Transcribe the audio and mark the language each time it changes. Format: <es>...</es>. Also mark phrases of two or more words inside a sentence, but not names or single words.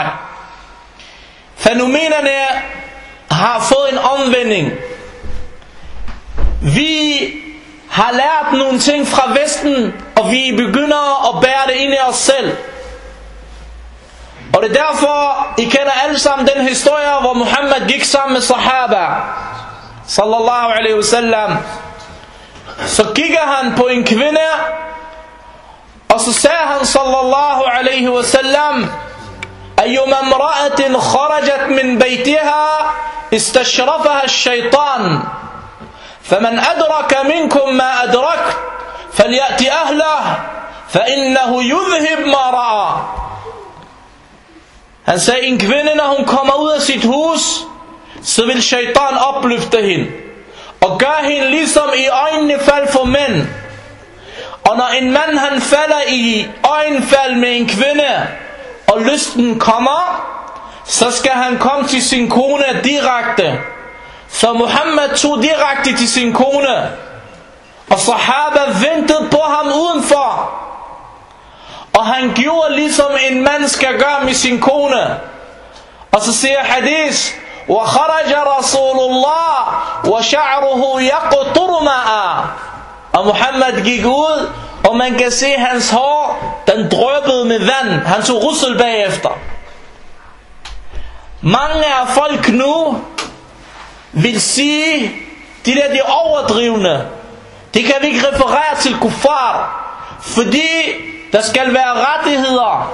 <da>Fænomenerne har fået en omvending. Vi har lært nogle ting fra Vesten, og vi begynder at bære det ind i os selv. Og det er derfor, I kender alle sammen den historie, hvor Muhammad gik sammen med sahaba,</da> <ar>صلى الله عليه وسلم.</ar> <da>Så kigger han på en kvinde, og så sagde han,</da> <ar>صلى الله عليه وسلم, أيما امرأة خرجت من بيتها استشرفها الشيطان فمن أدرك منكم ما أدركت فليأتي أهله فإنه يذهب ما رأى.</ar> <da>Han sagde, en kvinde, når hun kommer ud af sit hus, så vil shaitan opløfte hende og gøre hende ligesom i øjnene fald for mænd. Og når en mand han falder i øjenfald med en kvinde, og lysten kommer, så skal han komme til sin kone direkte. Så Muhammad tog direkte til sin kone, og sahaba ventede på ham udenfor. Og han gjorde ligesom en mand skal gøre med sin kone. Og så siger hadith,</da> <ar>وَخَرَجَ رَسُولُ اللَّهِ وَشَعْرُهُ يَقْطُرُ مَاءً.</ar> <da>Og Muhammad gik ud, og man kan se hans hår, den dryppede med vand. Han tog russel bagefter. Mange af folk nu vil sige, de der de overdrivende, det kan vi ikke referere til kuffar, fordi der skal være rettigheder.</da>